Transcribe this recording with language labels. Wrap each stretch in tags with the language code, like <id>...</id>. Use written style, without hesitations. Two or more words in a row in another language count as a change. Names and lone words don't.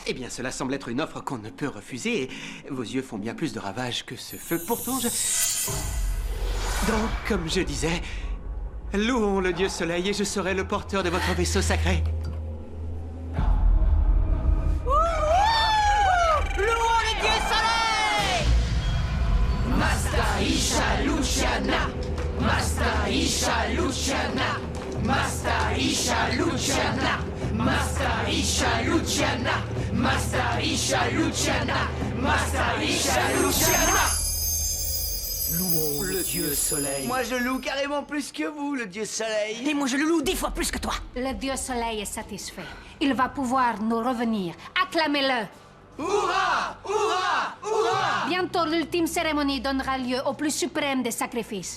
<fr>Eh bien, cela semble être une offre qu'on ne peut refuser. Et vos yeux font bien plus de ravages que ce feu. Pourtant, je... Donc, comme je disais, louons le dieu soleil et je serai le porteur de votre vaisseau sacré. Louons le dieu soleil. Masta Isha Luciana. Masta Isha Luciana. Masta Isha Luciana. Masta Isha Luciana. Masta Isha Luciana. Masta Isha Luciana. Louons le dieu soleil. Moi, je loue carrément plus que vous, le dieu soleil. Et moi, je le loue 10 fois plus que toi. Le dieu soleil est satisfait. Il va pouvoir nous revenir. Acclamez-le! Hurrah! Hurrah! Hurrah! Bientôt, l'ultime cérémonie donnera lieu au plus suprême des sacrifices.</fr>